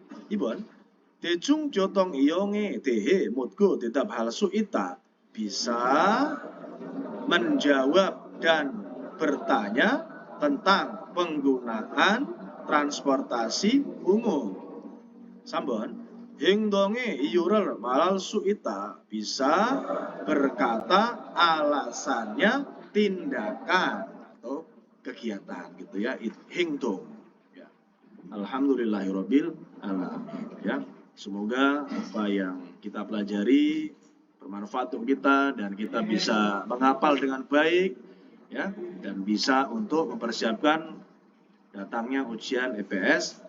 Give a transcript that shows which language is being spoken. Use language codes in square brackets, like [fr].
[ko] 2번 대중교통 이용에 대해 묻고 대답할 수 있다. [id] Bisa menjawab dan bertanya tentang penggunaan transportasi umum. [ko] 3번 행동의 이유를 말할 수 있다. [id] Bisa berkata alasannya tindakan atau kegiatan gitu ya. [ko] 행동 [id] ya. Alhamdulillahirabbil alamin ya. Semoga apa yang kita pelajari bermanfaat untuk kita dan kita bisa menghafal dengan baik ya, dan bisa untuk mempersiapkan datangnya ujian EPS